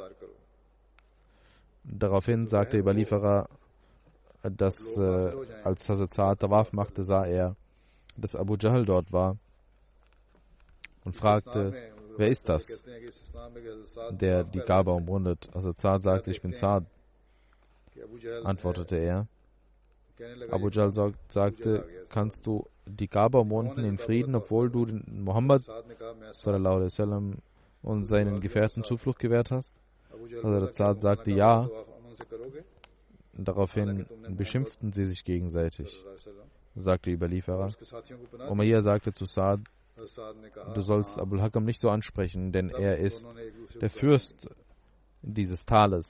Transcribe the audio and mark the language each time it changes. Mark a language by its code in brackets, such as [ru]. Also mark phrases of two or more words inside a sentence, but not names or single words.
[de] Daraufhin sagte der Überlieferer, dass als Hazrat Sa'd Tawaf machte, sah er, dass Abu Jahl dort war und fragte: Wer ist das, der die Kaaba umrundet? Hazrat Sa'd sagte: Ich bin Sa'd. Antwortete er. Abu Jahl sagte: Kannst du die Kaaba umrunden in Frieden, obwohl du Muhammad [ar] صلى الله عليه وسلم [de] und seinen Gefährten Zuflucht gewährt hast? Hazrat Sa'd sagte: Ja. Daraufhin beschimpften sie sich gegenseitig, sagte der Überlieferer. Umayyah sagte zu Saad, du sollst Abul Hakam nicht so ansprechen, denn er ist der Fürst dieses Tales.